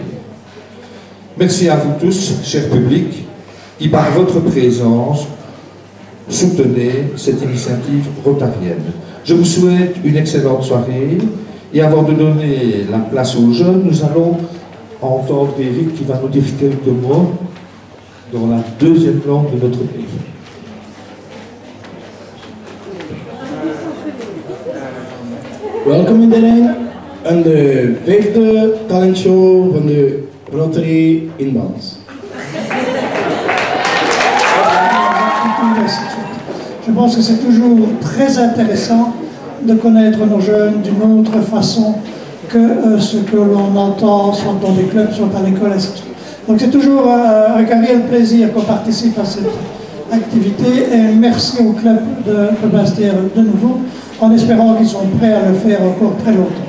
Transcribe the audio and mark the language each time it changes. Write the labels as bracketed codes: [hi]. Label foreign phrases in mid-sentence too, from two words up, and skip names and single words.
[fr] Merci à vous tous, cher public, qui par votre présence soutenez cette initiative rotarienne. Je vous souhaite une excellente soirée. Et avant de donner la place aux jeunes, nous allons entendre Eric qui va nous dire quelques mots dans la deuxième langue de notre pays. [nl] Welkom iedereen aan de 5e talentshow van de Rotary in Bans. [fr] Je pense que c'est toujours très intéressant de connaître nos jeunes d'une autre façon que ce que l'on entend soit dans des clubs, soit à l'école, ainsi de suite. Donc c'est toujours avec un réel plaisir qu'on participe à cette activité et merci au club de Basse-Terre de nouveau, en espérant qu'ils sont prêts à le faire encore très longtemps.